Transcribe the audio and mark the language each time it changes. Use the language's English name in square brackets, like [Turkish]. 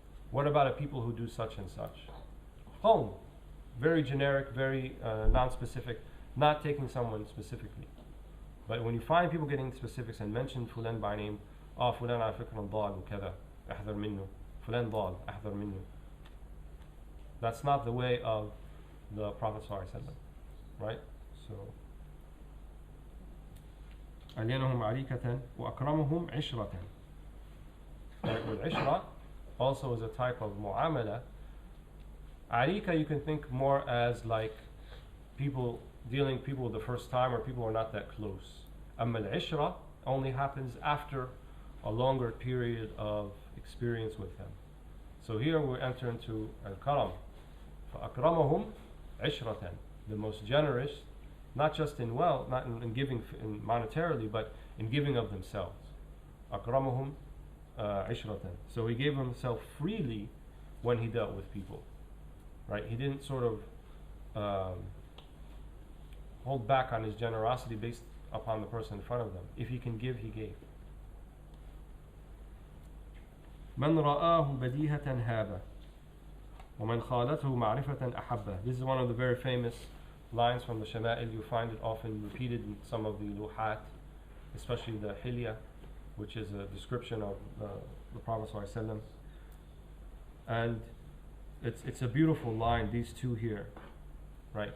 [English] What about a people who do such and such? Qawm. Very generic, very non-specific, not taking someone specifically. But when you find people getting specifics and mention fulan by name, [Arabic] fulan ala fikran dal وكذا احذر منه, [English] fulan dal احذر منه. That's not the way of the Prophet ﷺ, right? [Arabic] So ألينهم عريكة وأكرمهم عشرة. [English] Right, with ishra also is a type of mu'amala. Arika you can think more as like people dealing people the first time or people who are not that close. Al-ishra only happens after a longer period of experience with them. So here we enter into al-karam. [Arabic] فَأَكْرَمَهُمْ عِشْرَةً. [English] The most generous, not just in wealth, not in giving in monetarily, but in giving of themselves. [Arabic] أَكْرَمَهُمْ عِشْرَةً. [English] So he gave himself freely when he dealt with people. Right? He didn't sort of hold back on his generosity based upon the person in front of them. If he can give, he gave. [Arabic] من رآه بديهة هابه ومن خالته معرفة أحبه. [English] This is one of the very famous lines from the Shama'il. You find it often repeated in some of the luhat, especially the Hilya, which is a description of the Prophet ﷺ. And it's a beautiful line, these two here, right?